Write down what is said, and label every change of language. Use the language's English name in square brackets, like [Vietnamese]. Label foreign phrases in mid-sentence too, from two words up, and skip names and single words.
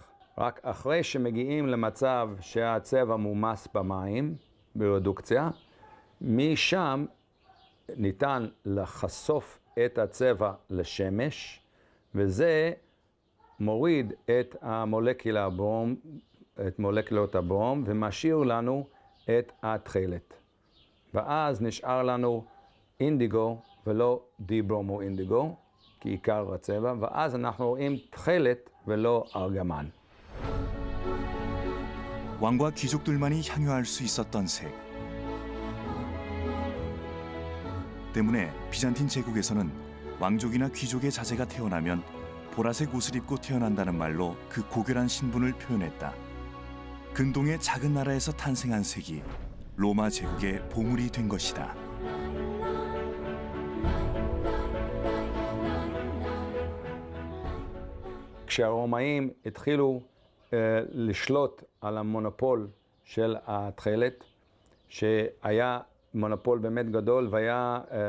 [Hebrew] רק אחרי שמגיעים למצב שהצבע מומס במים, ברדוקציה, משם ניתן לחשוף את הצבע לשמש, וזה מוריד את מולקולות הברום ומשאיר לנו את התכלת. ואז נשאר לנו אינדיגו ולא דיברומו אינדיגו, כעיקר הצבע, ואז אנחנו רואים תכלת ולא ארגמן. [Korean] 왕과 귀족들만이 향유할 수 있었던 색. 때문에 비잔틴 제국에서는 왕족이나 귀족의 자제가 태어나면 보라색 옷을 입고 태어난다는 말로 그 고결한 신분을 표현했다. 근동의 작은 나라에서 탄생한 색이 로마 제국의 보물이 된 것이다. [Hebrew] כשהרומאים התחילו לשלוט על המונופול של התכלת, שהיה מונופול באמת גדול והיה